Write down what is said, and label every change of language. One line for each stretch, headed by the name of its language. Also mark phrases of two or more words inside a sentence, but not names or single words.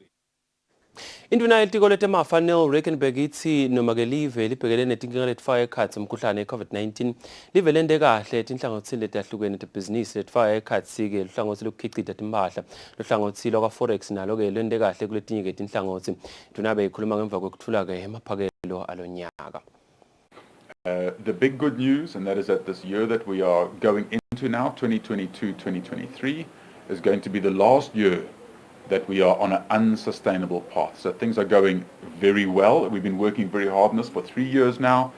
Swati: Induna yetiko letemafa Neil Rekenberg ithi noma-ke live libhekele netinkinga letifaka ekhatsi umkhuhlane we-COVID-19 live lende kahle tinhlangothini letahlukene tebhizinisi letifaka ekhatsi-ke luhlangothi lokukhicita timphahla luhlangothi lwaka-forex nalo-ke lende kahle kuletinye-ke tinhlangothi. Induna beyikhuluma ngemva kwekuthula-ke emaphakelo alonyaka.
English: The big good news, and that is that this year that we are going into now, 2022-2023, is going to be the last year that we are on an unsustainable path. So things are going very well. We've been working very hard on this for 3 years now.